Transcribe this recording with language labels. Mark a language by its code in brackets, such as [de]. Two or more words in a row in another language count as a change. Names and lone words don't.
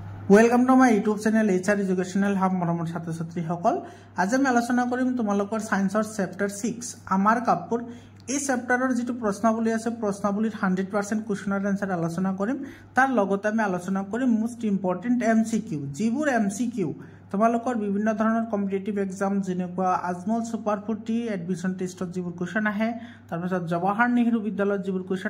[en] welcome to my YouTube channel [as] HR एजुकेशनल हब मरমৰ ছাত্ৰ ছাত্ৰী সকল আজি আমি আলোচনা কৰিম তোমালোকৰ সায়েন্সৰ চেপ্টাৰ 6 আমাৰ কাপুৰ এই চেপ্টাৰৰ যেটো প্ৰশ্নাৱলী আছে প্ৰশ্নাৱলীৰ 100% কোৱেশ্চনৰ আনসাৰ আলোচনা কৰিম তাৰ লগতে আমি আলোচনা কৰিম [en] most important [as] MCQ যিবোৰ MCQ তোমালোকৰ বিভিন্ন ধৰণৰ [en] competitive exam [as] যেনেকুৱা আজমল সুপাৰ 40 এডমিশন টেষ্টত যিবোৰ কোৱেশ্চন আহে তাৰপিছত জৱাহৰ নেহৰু বিদ্যালয়ত যিবোৰ কোৱেশ্চন